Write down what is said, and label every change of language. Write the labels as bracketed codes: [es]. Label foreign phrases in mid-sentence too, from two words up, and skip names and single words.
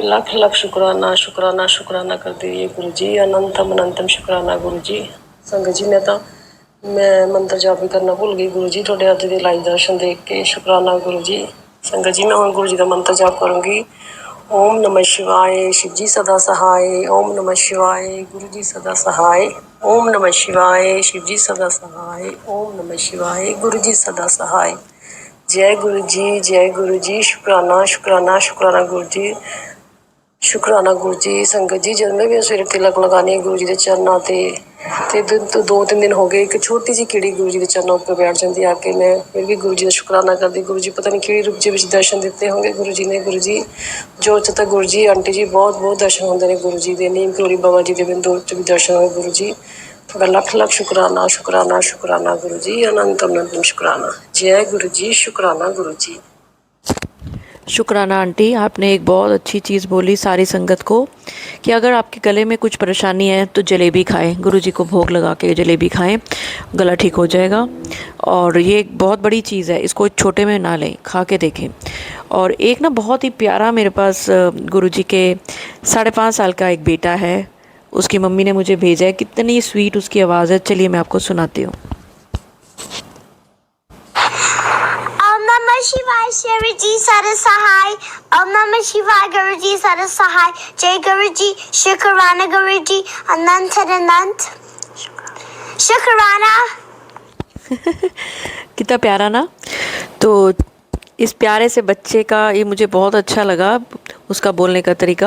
[pa] ਲੱਖ ਲੱਖ ਸ਼ੁਕਰਾਨਾ ਸ਼ੁਕਰਾਨਾ ਸ਼ੁਕਰਾਨਾ ਕਰਦੇ ਰਹੀਏ ਗੁਰੂ ਜੀ, ਅਨੰਤਮ ਅਨੰਤਮ ਸ਼ੁਕਰਾਨਾ ਗੁਰੂ ਜੀ। ਸੰਗਤ ਜੀ ਮੈਂ ਮੰਤਰ ਜਾਪ ਵੀ ਕਰਨਾ ਭੁੱਲ ਗਈ ਗੁਰੂ ਜੀ ਤੁਹਾਡੇ ਅੱਜ ਦੇ ਲਾਈਵ ਦਰਸ਼ਨ ਦੇਖ ਕੇ, ਸ਼ੁਕਰਾਨਾ ਗੁਰੂ ਜੀ। ਸੰਗਤ ਜੀ ਮੈਂ ਹੁਣ ਗੁਰੂ ਜੀ ਦਾ ਮੰਤਰ ਜਾਪ ਕਰੂੰਗੀ। [hi] ਓਮ ਨਮः शिवाय शिव जी सदा सहाय, ओम नमः शिवाय गुरु जी सदा सहाय, ओम नमः शिवाय शिव जी सदा सहाय, ओम नमः शिवाय गुरु जी सदा सहाय। जय गुरु जी शुकराना शुकराना शुकराना गुरु जी, [pa] ਸ਼ੁਕਰਾਨਾ ਗੁਰੂ ਜੀ। ਸੰਗਤ ਜੀ ਜਦ ਮੈਂ ਵੀ ਸਵੇਰੇ ਤਿਲਕ ਲਗਾਉਂਦੀ ਹਾਂ ਗੁਰੂ ਜੀ ਦੇ ਚਰਨਾਂ 'ਤੇ 2-3 ਦਿਨ ਹੋ ਗਏ ਇੱਕ ਛੋਟੀ ਜਿਹੀ ਕੀੜੀ ਗੁਰੂ ਜੀ ਦੇ ਚਰਨਾਂ ਉੱਪਰ ਬੈਠ ਜਾਂਦੀ ਆ ਕੇ, ਮੈਂ ਫਿਰ ਵੀ ਗੁਰੂ ਜੀ ਦਾ ਸ਼ੁਕਰਾਨਾ ਕਰਦੀ। ਗੁਰੂ ਜੀ ਪਤਾ ਨਹੀਂ ਕਿਹੜੀ ਰੂਪ ਦੇ ਵਿੱਚ ਦਰਸ਼ਨ ਦਿੱਤੇ ਹੋਣਗੇ ਗੁਰੂ ਜੀ ਨੇ। ਗੁਰੂ ਜੀ ਜੋ ਤਾਂ ਗੁਰੂ ਜੀ ਆਂਟੀ ਜੀ ਬਹੁਤ ਬਹੁਤ ਦਰਸ਼ਨ ਹੁੰਦੇ ਨੇ ਗੁਰੂ ਜੀ ਦੇ। ਨੀਮ ਕਰੋੜੀ ਬਾਬਾ ਜੀ ਦੇ ਬਿੰਦੂ 'ਚ ਵੀ ਦਰਸ਼ਨ ਹੋਏ ਗੁਰੂ ਜੀ, ਤੁਹਾਡਾ ਲੱਖ ਲੱਖ ਸ਼ੁਕਰਾਨਾ ਸ਼ੁਕਰਾਨਾ ਸ਼ੁਕਰਾਨਾ ਗੁਰੂ ਜੀ, ਅਨੰਤ ਅਨੰਤ ਸ਼ੁਕਰਾਨਾ। ਜੈ ਗੁਰੂ ਜੀ ਸ਼ੁਕਰਾਨਾ ਗੁਰੂ ਜੀ। [hi] शुक्राना आंटी, आपने एक बहुत अच्छी चीज़ बोली सारी संगत को कि अगर आपके गले में कुछ परेशानी है तो जलेबी खाएं, गुरुजी को भोग लगा के जलेबी खाएं, गला ठीक हो जाएगा। और ये एक बहुत बड़ी चीज़ है, इसको छोटे में ना लें, खा के देखें। और एक ना बहुत ही प्यारा मेरे पास गुरुजी के 5.5 साल का एक बेटा है, उसकी मम्मी ने मुझे भेजा है, कितनी स्वीट उसकी आवाज़ है। चलिए मैं आपको सुनाती हूँ। ॐ नमः शिवाय शिवजी सदा सहाय. ॐ नमः शिवाय गुरुजी सदा सहाय. जय गुरुजी शुकराना गुरुजी अनंत अनंत शुकराना. कितना प्यारा ना। तो इस प्यारे से बच्चे का ये मुझे बहुत अच्छा लगा, उसका बोलने का तरीका।